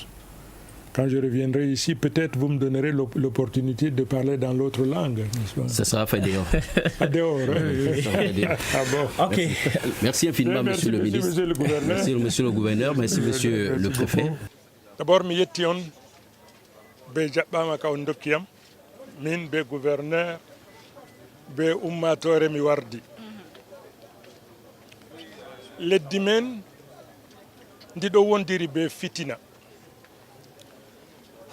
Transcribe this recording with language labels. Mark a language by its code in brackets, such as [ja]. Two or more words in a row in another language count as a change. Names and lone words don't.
[fr] Quand je reviendrai ici, peut-être vous me donnerez l'opportunité de parler dans l'autre langue. Ça sera fait dehors. Dehors, oui. Ça sera fait dehors. Ah bon. Okay. Merci infiniment, merci, Monsieur le Ministre. Monsieur le Gouverneur. Merci, Monsieur le Gouverneur. Merci, Monsieur le Préfet. D'abord, [ff] mi yetti on be jaɓɓama ka on dokkiyam min be gouverneur be ummatore mi wardi. Leddi men ndi ɗo wondiri be fitina.